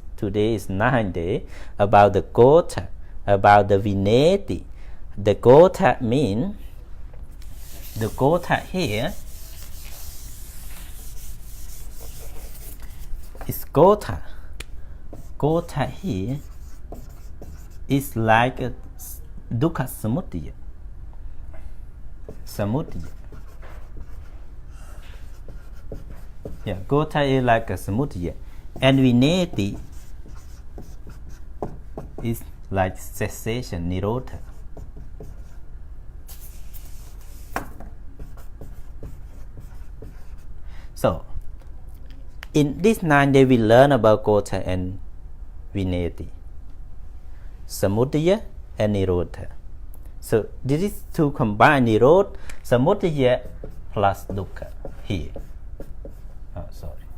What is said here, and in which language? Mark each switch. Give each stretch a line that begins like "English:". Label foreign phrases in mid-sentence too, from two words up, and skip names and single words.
English: Today is 9 days about the gota, about the vineti. The gota means the gota here is gota. Gota here is like a
Pali: dukkha samudaya.
English: Yeah, gota is like a samudaya. And vineti is like cessation, nirodha. So, in this 9 days we learn about gota and vineti, samudaya and nirodha. So this is to combine
Pali: nirodha, samudaya
English: plus dukkha here. Oh, sorry.